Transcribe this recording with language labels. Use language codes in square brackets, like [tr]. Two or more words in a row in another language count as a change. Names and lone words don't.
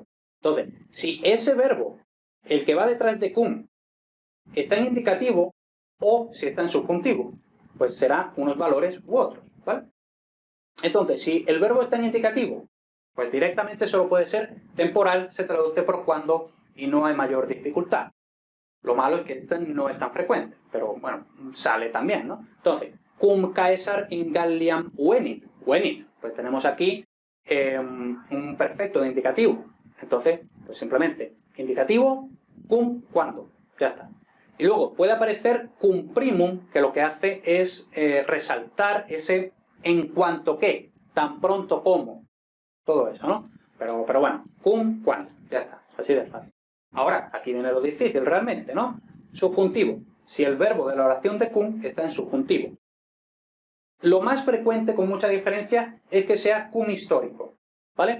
[es] Entonces, si ese verbo, el que va detrás de cum, está en indicativo, o si está en subjuntivo, pues será unos valores u otros, ¿vale? Entonces, si el verbo está en indicativo, pues directamente solo puede ser temporal, se traduce por cuando y no hay mayor dificultad. Lo malo es que este no es tan frecuente, pero bueno, sale también, ¿no? Entonces, [la] cum caesar in Galliam venit. Venit, [es] pues tenemos aquí un perfecto de indicativo. Entonces, pues simplemente, indicativo, cum, cuando. Ya está. Y luego puede aparecer [la] cum primum, [es] que lo que hace es resaltar ese en cuanto que, tan pronto como, todo eso, ¿no? Pero bueno, cum, cuando, ya está, así de fácil. Ahora, aquí viene lo difícil realmente, ¿no? Subjuntivo. Si el verbo de la oración de cum está en subjuntivo. Lo más frecuente, con mucha diferencia, es que sea cum histórico, ¿vale?